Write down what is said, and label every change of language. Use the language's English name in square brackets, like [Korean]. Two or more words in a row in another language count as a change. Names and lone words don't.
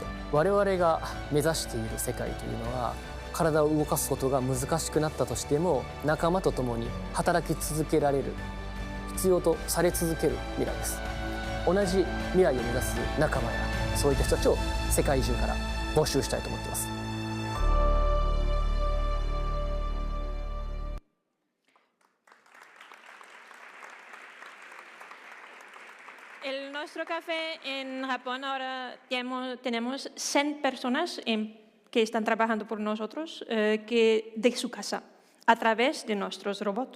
[Japanese] 我々が目指している世界というのは、体を動かすことが難しくなったとしても仲間と共に働き続けられる、必要とされ続ける未来です。同じ未来を目指す仲間やそういった人たちを世界中から募集したいと思っています。 [Spanish] En nuestro café en Japón ahora tenemos 100 personas que están trabajando por nosotros de su casa a través de nuestros robots.